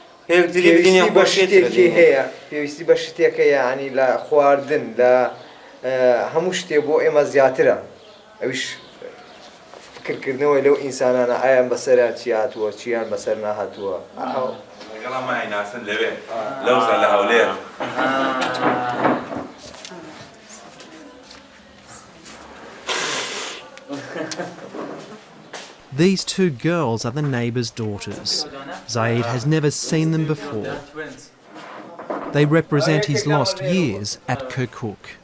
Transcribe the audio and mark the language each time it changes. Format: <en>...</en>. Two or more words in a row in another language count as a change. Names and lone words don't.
<ckb>پێویستی بە شتێکی هەیە پێویستی بە شتێکە یعنی لە خواردن لە هەموو شتێ بۆ ئێمە زیاترە ئەویش فکرکردنەوەی لەو ئینسانانە ئایان بەسەریان چی هاتووە چیان بەسەر ناهاتووە</ckb> <en>These two girls are the neighbour's daughters. Sayid has never seen them before. They represent his lost years at Kirkuk.</en>